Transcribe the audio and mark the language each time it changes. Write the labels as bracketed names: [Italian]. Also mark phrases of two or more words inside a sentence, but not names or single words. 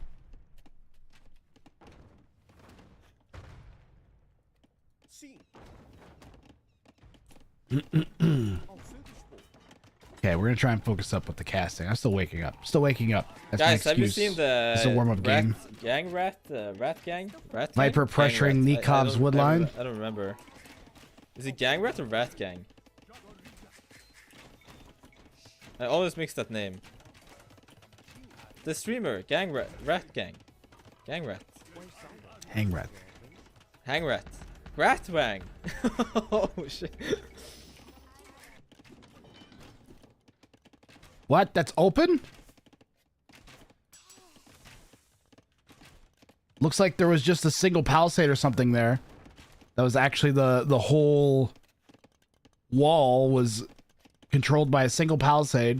[English] Okay, we're gonna try and focus up with the casting. I'm still waking up. Still waking up. That's guys, my have you excuse. seen the It's a warm-up game. Rat gang? Viper pressuring Nikov's woodline. I don't remember. Is it gang rat or rat gang? I always mix that name. The streamer, gang rat gang. Gang rat. Hang rat. Hang rat. Rat wang. Oh shit. What? That's open? Looks like there was just a single palisade or something there. That was actually the whole wall was controlled by a single palisade.